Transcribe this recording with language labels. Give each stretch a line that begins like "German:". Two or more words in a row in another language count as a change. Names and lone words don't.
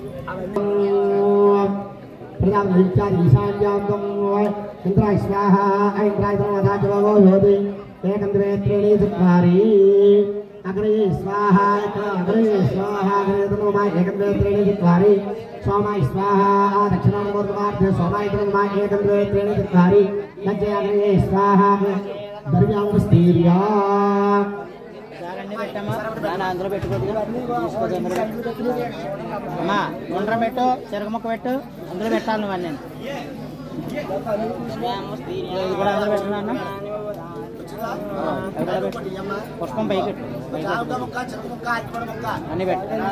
Sanskrit: ఇంద్రాయ స్వాహ ఇంద్రాయ ఏకం ద్వే త్రీణి చత్వారి అగ్రే స్వాహ అగ్రే స్వాహ ఏకం ద్వే త్రీణి చత్వారి सोमाय स्वाहा दक्षिणामूर्तमार्थे सोमाय ब्रह्मा एकं द्वे त्रीणि चत्वारि लज्जयाग्रे स्वाहा दर्व्यामस्तीर्या
Telugu: పెట్టమ్మా దాని అందులో పెట్టుకోవద్దు అమ్మా గుండ్రం పెట్టు చెరగముక్క పెట్టు అందులో పెట్టాలి నువ్వు అన్నీ ఇది కూడా అందులో పెట్టుకున్నా పుష్పం పైకి అన్ని పెట్టు